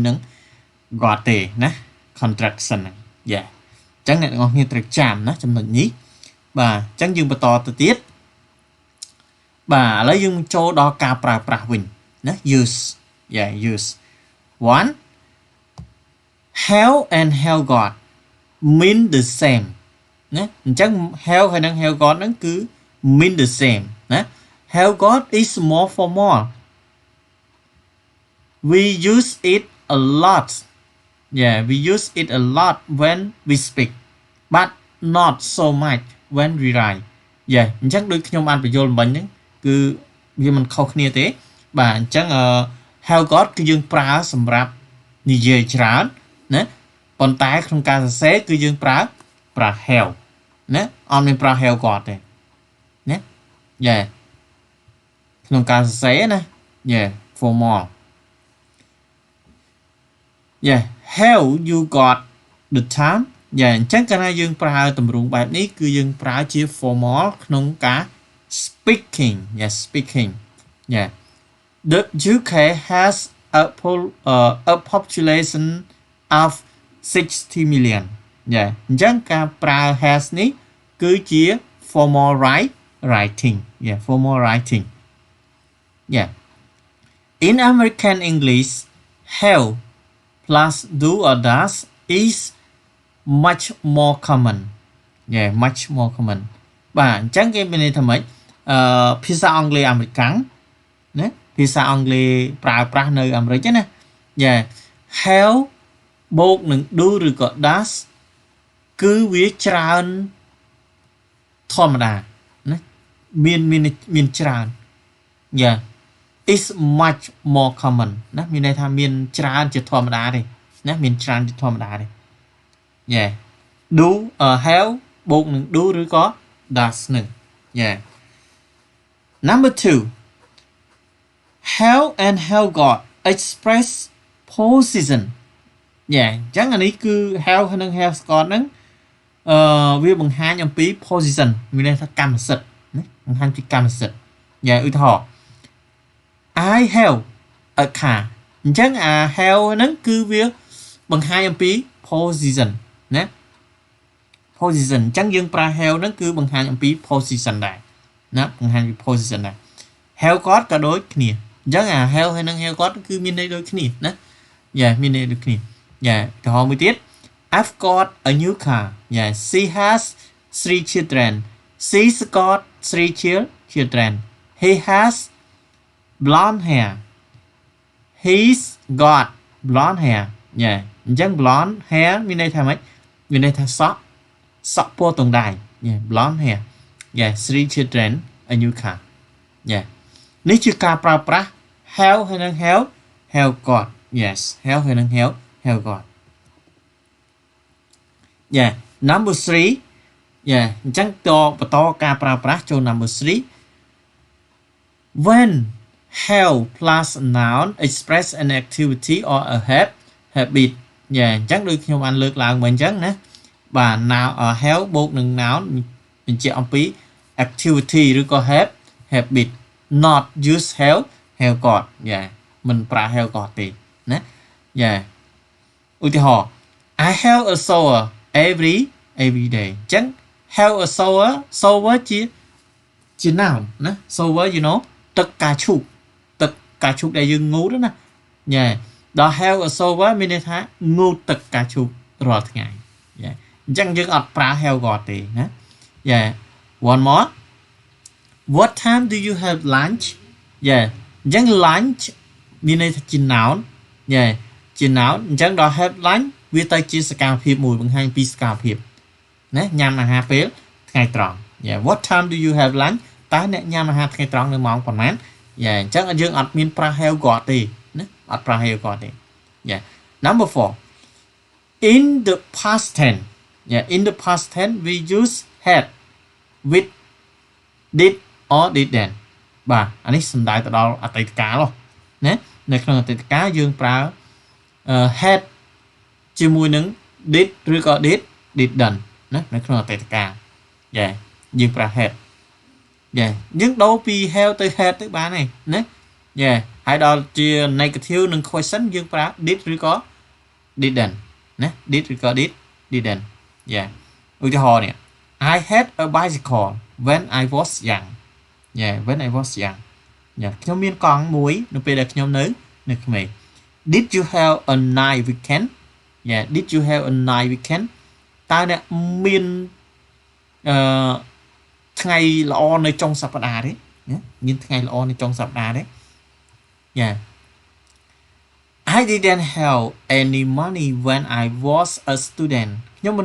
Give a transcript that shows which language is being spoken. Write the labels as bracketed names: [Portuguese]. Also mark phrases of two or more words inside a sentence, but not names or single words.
[Khmer] នឹង got ទេណា contraction ហ្នឹងអញ្ចឹងអ្នកទាំងអស់គ្នាត្រូវចាំណាចំណុចនេះបាទអញ្ចឹងយើងបន្តទៅទៀតបាទឥឡូវយើងចូលដល់ការប្រើប្រាស់វិញ [English] ណា use use one have and have got mean the same [Khmer] ណាអញ្ចឹង [English] have ហើយនឹង have got [Khmer] ហ្នឹងគឺ [English] mean the same [Khmer] ណា [English] have got is more formal we use it a lot yeah we use it a lot when we speak but not so much when we write [Khmer] អញ្ចឹងដូចខ្ញុំបានបញ្យល់មិញហ្នឹងគឺវាមិនខុសគ្នាទេបាទអញ្ចឹង [English] have got [Khmer] គឺយើងប្រើសម្រាប់និយាយច្រើនណាប៉ុន្តែក្នុងការសរសេរគឺយើងប្រើ have ណាអត់មានប្រើ [English] have got [Khmer] ទេណា ក្នុងការសរសេរណា [English] formal have you got the time [Khmer] អ ញ្ចឹងកាលណាយើងប្រើទម្រង់បែបនេះគឺយើងប្រើជា formal ក្នុងការ [English] speaking speaking the UK has a population of 60 million [Khmer] អញ្ចឹងការប្រើ has នេះគឺជា [English] formal writing formal writing in American English have plus do or does is much more common much more common [Khmer] បាទអញ្ចឹងគេមានន័យថាម៉េចភាសាអង់គ្លេសអាមេរិកណាភាសាអង់គ្លេសប្រើប្រាស់នៅអាមេរិកណាhave បូកនឹង do ឬក៏ does គឺវាច្រើនធម្មតាណាមានច្រើន [English] is much more common [Khmer] ណាមានន័យថាមានច្រើនជាធម្មតាទេណាមានច្រើនជាធម្មតាទេ [English] do have [Khmer] បូកនឹង do ឬក៏ does នឹង [English] number 2 have and have got express position [Khmer] អញ្ចឹងអានេះគឺ have និង [English] have got [Khmer] ហ្នឹងវាបង្ហាញអំពី position មានន័យថាកម្មសិទ្ធិណាបង្ហាញពី កម្មសិទ្ធិឧទាហរណ៍ [English] I have a car [Khmer] អញ្ចឹងអា have ហ្នឹងគឺវាបង្ហាញអំពី position ណា position អញ្ចឹងយើងប្រើ have ហ្នឹងគឺបង្ហាញ អំពី position ដែរណាបង្ហាញពី position ដែរ [English] have got [Khmer] ក៏ដូចគ្នាអញ្ចឹងអា have ហើយនិង have got គឺមានន័យដូច គ្នាណាមានន័យដូចគ្នាឧទាហរណ៍មួយទៀត [English] I've got a new car she has 3 children she's got 3 children he has blonde hair he's got blonde hair អញ្ចឹង blonde hair [Khmer] មានន័យថាម៉េចមានន័យថាសក់ពណ៌ទង់ដែង [English] blonde hair 3 children a new car [Khmer] នេះជាការប្រើប្រាស់ [English] have ហើយនឹង have got have ហើយនឹង have got number 3 [Khmer] អញ្ចឹងបន្តការប្រើប្រាស់ចូល [English] number 3 when have plus noun express an activity or a habit [Khmer] អញ្ចឹងដូចខ្ញុំបានលើកឡើងមកអញ្ចឹងណាបាទ now have បូកនឹង noun បញ្ជាក់អំពី activity ឬក៏ habit [English] not use have got [Khmer] មិនប្រើ [English] have got [Khmer] ទេណាឧទាហរណ៍ [English] I have a shower every day [Khmer] អញ្ចឹង [English] have a shower [Khmer] ជា noun ណា [English] shower you know [Khmer] ទឹកការឈូសដែលយើងងូតណាដល់ [English] have a shower [Khmer] មានន័យថាងូតទឹកការឈូសរាល់ថ្ងៃអញ្ចឹងយើងអត់ប្រើ [English] have got [Khmer] ទេណា [English] one more what time do you have lunch [Khmer] អញ្ចឹង lunch មានន័យថាជា noun ជា noun អញ្ចឹងដល់ [English] have lunch [Khmer] វា ទៅជាសកម្មភាពមួយបង្ហាញពីសកម្មភាពណាញ៉ាំអាហារពេលថ្ងៃត្រង់ [English] what time do you have lunch [Khmer] តើអ្នកញ៉ាំអាហារថ្ងៃត្រង់នៅម៉ោងប៉ុន្មានអញ្ចឹងយើងអត់មានប្រើ [English] have got [Khmer] ទេ ណាអត់ប្រើ [English] have got ទេ number 4 in the past tense in the past tense we use had with did or didn't [Khmer] បាទអានេះសំដៅទៅដល់អតីត កាលណានៅក្នុងអតីតកាលយើងប្រើ had ជាមួយនឹង did ឬក៏ didn't ណានៅក្នុងអតីតកាល យើងប្រើ had យើងដូរពី have ទៅ had ទៅបានហើយណាហើយដល់ជា negative និង question យើងប្រើ did ឬក៏ didn't ណា did ឬក៏ didn't ឧទាហរណ៍នេះ [English] I had a bicycle when I was young when I was young [Khmer] ខ្ញុំមានកង់មួយនៅពេលដែលខ្ញុំនៅក្មេង [English] Did you have a nice weekend did you have a nice weekend [Khmer] តើអ្នកមាន ថ្ងៃល្អនៅចុងសប្តាហ៍ទេមានថ្ងៃល្អនៅចុងសប្តាហ៍ទេ [English] I didn't have any money when I was a student [Khmer] ខ្ញុំមិន